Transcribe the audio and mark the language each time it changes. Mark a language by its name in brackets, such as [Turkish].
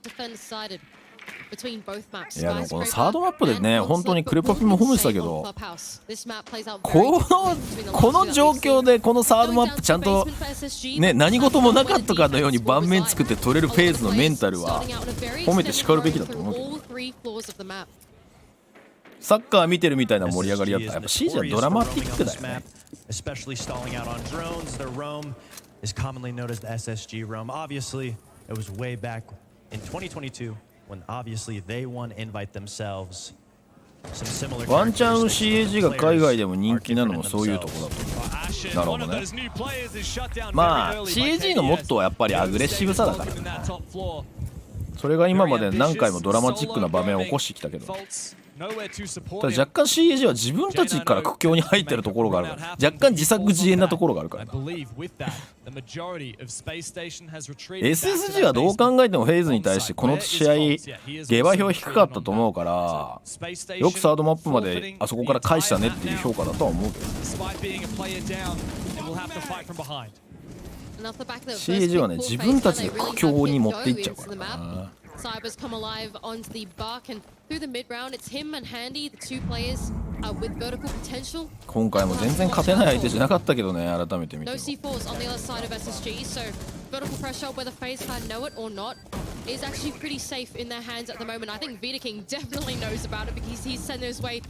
[Japanese] いやでもこのサードマップでね、本当にクレパピも褒めてたけど、この状況でこのサードマップちゃんとね、何事もなかったかのように盤面作って取れるフェーズのメンタルは褒めて叱るべきだと思うけど。サッカー見てるみたいな盛り上がりだった。やっぱ CG はドラマティックだよね。 [English] Especially stalling out on drones, their roam is commonly known as the SSG roam. Obviously, it was way back in 2022 when obviously they won invite themselves. Some similar [Japanese] ワンチャン CAG が海外でも人気なのもそういうとこだと思う。なるほどね。まあ CAG のモットーはやっぱりアグレッシブさだからね。それが今まで何回もドラマチックな場面を起こしてきたけど、ただ若干 CAG は自分たちから苦境に入ってるところがあるから、若干自作自演なところがあるからな。 SSG はどう考えてもフェイズに対してこの試合下馬評低かったと思うから、よくサードマップまであそこから返したねっていう評価だとは思うけど、CAG はね自分たちで苦境に持っていっちゃうからな。 [English] Cybers come alive onto the bark, and through the mid round, it's him and Handy, the two players with vertical potential. [Japanese] 今回も全然勝てない相手じゃなかったけどね、改めて見ても。 [English] No C4s on the other side of SSG, so vertical pressure, whether FaZe Clan know it or not, is actually pretty safe in their hands at the moment. I think Vidaking definitely knows about it because he's sent his way.